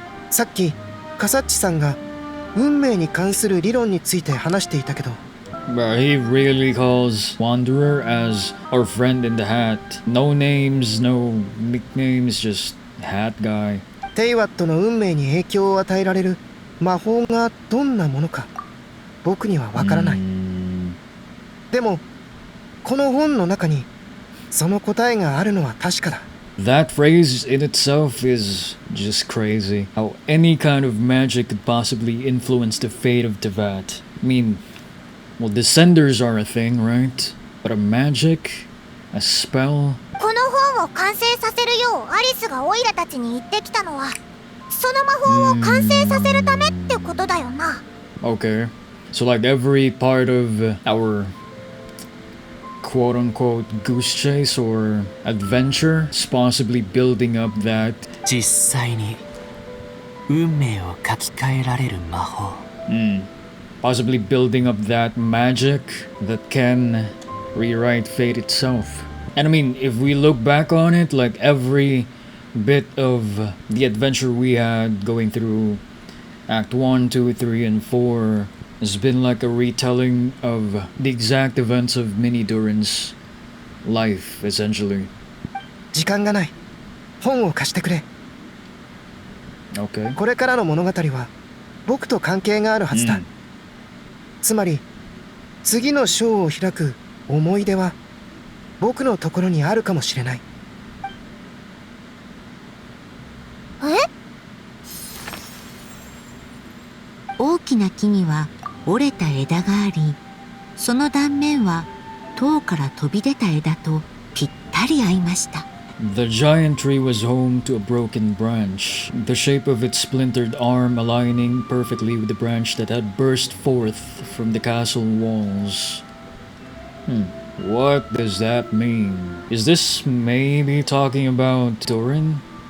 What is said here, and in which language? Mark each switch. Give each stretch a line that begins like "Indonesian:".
Japanese: さっきカサッチさんが運命に関する理論について話していたけど、
English: But he really calls Wanderer as our friend in the hat. No names, no nicknames, just hat guy.
Japanese: テイワットの運命に影響を与えられる魔法がどんなものか僕にはわからない。でもこの本の中にその答えがあるのは確かだ。
English: That phrase in itself is just crazy. How any kind of magic could possibly influence the fate of Tevat. I mean, well, descenders are a thing, right? But a magic? A spell?
Japanese: この本を完成させるようアリスがオイラたちに言ってきたのはその魔法を完成させるためってことだよな。
English: Okay. So like every part of our quote-unquote goose chase or adventure is possibly building up that
Japanese: 実際に運命を書き換えられる魔法。
English: possibly building up that magic that can rewrite fate itself. And I mean, if we look back on it, like every bit of the adventure we had going through Act 1, 2, 3, and 4 has been like a retelling of the exact events of Mini Durin's life, essentially.
Japanese: 時間がない。本を貸してくれ。
English: Okay.
Japanese: これからの物語は僕と関係があるはずだ。つまり次の章を開く思い出は僕のところにあるかもしれない。大きな木には折れた枝があり、その断面は塔から飛び出た枝とぴったり合いました。
English: The giant tree was home to a broken branch, the shape of its splintered arm aligning perfectly with the branch that had burst forth from the castle walls. What does that mean? Is this maybe talking about Durin?